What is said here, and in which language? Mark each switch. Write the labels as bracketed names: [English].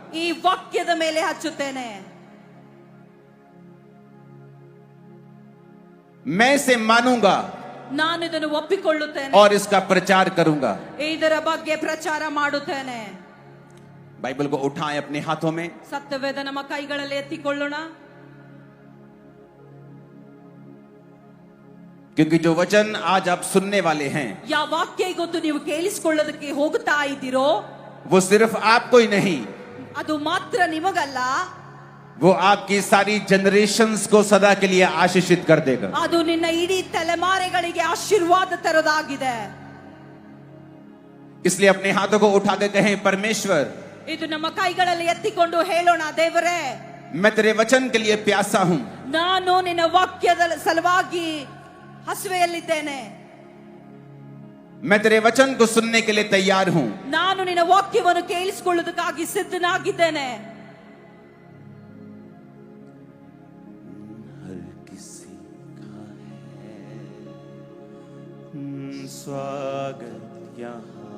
[Kannada] ಈ ವಾಕ್ಯದ ಮೇಲೆ ಹಚ್ಚುತ್ತೇನೆ। [Hindi] मैं इसे मानूंगा [Kannada] ನಾನು ಇದನ್ನು ಒಪ್ಪಿಕೊಳ್ಳುತ್ತೇನೆ, [Hindi] और इसका प्रचार करूंगा। [Kannada] ಇದರ ಬಗ್ಗೆ ಪ್ರಚಾರ ಮಾಡುತ್ತೇನೆ। [Hindi] बाइबल को उठाएं अपने हाथों में, [Kannada] ಸತ್ಯವೇದ ನಮ್ಮ ಕೈಗಳಲ್ಲಿ ಎತ್ತಿಕೊಳ್ಳೋಣ. [Hindi] क्योंकि जो वचन आज आप सुनने वाले हैं [Kannada] ಯಾವ ವಾಕ್ಯ ಇವತ್ತು ನೀವು ಕೇಳಿಸಿಕೊಳ್ಳೋದಕ್ಕೆ ಹೋಗ್ತಾ ಇದ್ದೀರೋ [Hindi] वो सिर्फ आपको ही नहीं, [Kannada] ಅದು ಮಾತ್ರ ನಿಮಗಲ್ಲ, [Hindi] वो आपकी सारी जनरेशंस को सदा के लिए आशीषित कर देगा. [Kannada] ಅದು ನಿನ್ನ ಇಡೀ ತಲೆಮಾರೆಗಳಿಗೆ ಆಶೀರ್ವಾದ ತರೋದಾಗಿದೆ. [Hindi] इसलिए अपने हाथों को उठा के कहें, परमेश्वर [Kannada] ಇದು ನಮ್ಮ ಕೈಗಳಲ್ಲಿ ಎತ್ತಿಕೊಂಡು ಹೇಳೋಣ, ದೇವರೇ [Hindi] मैं तेरे वचन के लिए प्यासा हूं. [Kannada] ನಾನು ನಿನ್ನ ವಾಕ್ಯದ ಸಲುವಾಗಿ ಹಸುವೆಯಲ್ಲಿದ್ದೇನೆ. [Hindi] मैं तेरे वचन को सुनने के लिए तैयार हूं. [Kannada] ನಾನು ನಿನ್ನ ವಾಕ್ಯವನ್ನು ಕೇಳಿಸಿಕೊಳ್ಳುವುದಕ್ಕಾಗಿ ಸಿದ್ಧನಾಗಿದ್ದೇನೆ. [Hindi] हर किसी का है स्वागत यहाँ